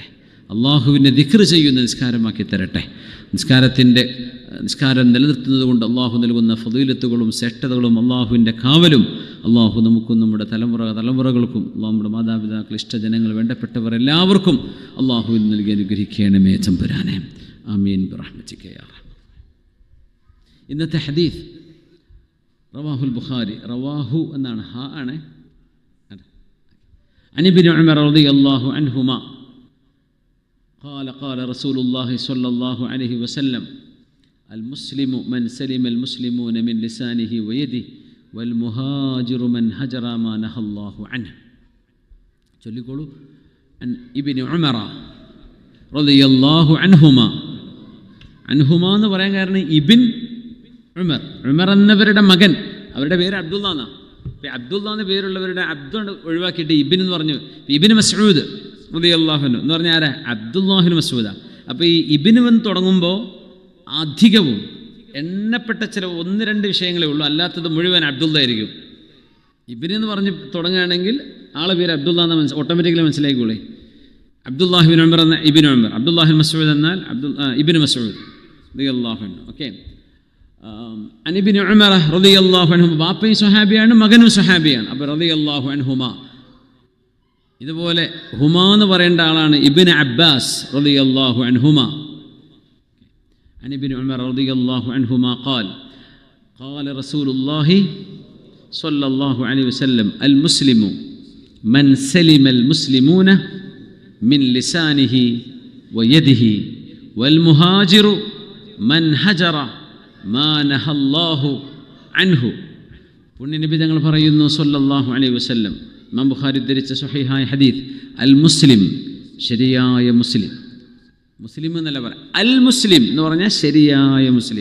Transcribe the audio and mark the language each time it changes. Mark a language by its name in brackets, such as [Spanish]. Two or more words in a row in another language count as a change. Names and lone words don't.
[Malayalam] അള്ളാഹുവിനെ ദിക്ർ ചെയ്യുന്ന നിസ്കാരമാക്കി തരട്ടെ. നിസ്കാരം നിലനിർത്തുന്നത് കൊണ്ട് അള്ളാഹു നൽകുന്ന ഫളീലത്തുകളും ശ്രേഷ്ഠതകളും അള്ളാഹുവിൻ്റെ കാവലും അള്ളാഹു നമുക്കും നമ്മുടെ തലമുറകൾക്കും നമ്മുടെ മാതാപിതാക്കൾ, ഇഷ്ടജനങ്ങൾ, വേണ്ടപ്പെട്ടവർ എല്ലാവർക്കും അള്ളാഹുവിൽ നൽകി അനുഗ്രഹിക്കണമേ തമ്പുരാനെ. [Arabic] آمين برحمتك يا رحمن. [Malayalam] ഇന്നത്തെ ഹദീസ് [Arabic] رواه البخاري, [Malayalam] റവാഹു എന്നാണ്, ഹാ ആണ്. [Arabic] عن ابن عمر رضي الله عنهما قال قال رسول الله صلى الله عليه وسلم المسلم من سلم المسلمون من لسانه ويده والمهاجر من هجر ما نهى الله عنه. [Malayalam] ചൊല്ലിക്കോളൂ. [Arabic] عن ابن عمر رضي الله عنهما. [Malayalam] അൻഹുമാ എന്ന് പറയാൻ കാരണം ഇബിൻ ഉമർ, ഉമർ എന്നവരുടെ മകൻ, അവരുടെ പേര് അബ്ദുള്ള എന്നാണ്. അബ്ദുള്ള എന്ന പേരുള്ളവരുടെ അബ്ദുണ്ട് ഒഴിവാക്കിയിട്ട് ഇബിൻ എന്ന് പറഞ്ഞു. ഇബിൻ മസ്ഊദ് [Arabic] رضي الله عنه [Malayalam] എന്ന് പറഞ്ഞാൽ ആരാ? അബ്ദുല്ലാഹിബ്നു മസ്ഊദ. അപ്പോൾ ഈ ഇബിന് എന്ന് തുടങ്ങുമ്പോൾ അധികവും എണ്ണപ്പെട്ട ചില 1-2 വിഷയങ്ങളേ ഉള്ളൂ, അല്ലാത്തത് മുഴുവൻ അബ്ദുള്ള ആയിരിക്കും. ഇബിൻ എന്ന് പറഞ്ഞ് തുടങ്ങുകയാണെങ്കിൽ ആളെ പേര് അബ്ദുള്ള എന്ന് ഓട്ടോമാറ്റിക്കലി മനസ്സിലാക്കിക്കോളേ. അബ്ദുല്ലാഹിബ്നു ഉമർ എന്ന ഇബിൻ ഉമർ, അബ്ദുല്ലാഹിബ്നു മസ്ഊദ് എന്നാൽ ഇബിൻ മസ്ഊദ് [Arabic] رضي الله عنه. [Malayalam] ഓക്കെ. [Arabic] عن ابن عمر رضي الله عنهما, [Malayalam] ബാപ്പയും സ്വഹാബിയാണ്, മകനും സ്വഹാബിയാണ്. [Arabic] അപ്പോൾ رضي الله عنهما. [Malayalam] ഇതുപോലെ ഹുമാ എന്ന് പറയേണ്ട ആളാണ് ഇബ്നു അബ്ബാസ് [Arabic] رضي الله عنهما. عن ابن عمر رضي الله عنهما قال قال رسول الله صلى الله عليه وسلم المسلم من سلم المسلمون من لسانه ويده والمهاجر من هجر ما نهى الله عنه. [Malayalam] പുണ്യനബി തങ്ങൾ പറയുന്നു [Arabic] صلى الله عليه وسلم, [Malayalam] ഇമാം ബുഖാരി ഉദ്ധരിച്ച സ്വഹീഹായ ഹദീസ്, [Arabic] المسلم [Malayalam] ശരിയായ മുസ്ലിം. മുസ്ലിം എന്നല്ല പറയാം, [Arabic] المسلم [Malayalam] എന്ന് പറഞ്ഞാൽ ശരിയായ മുസ്ലിം.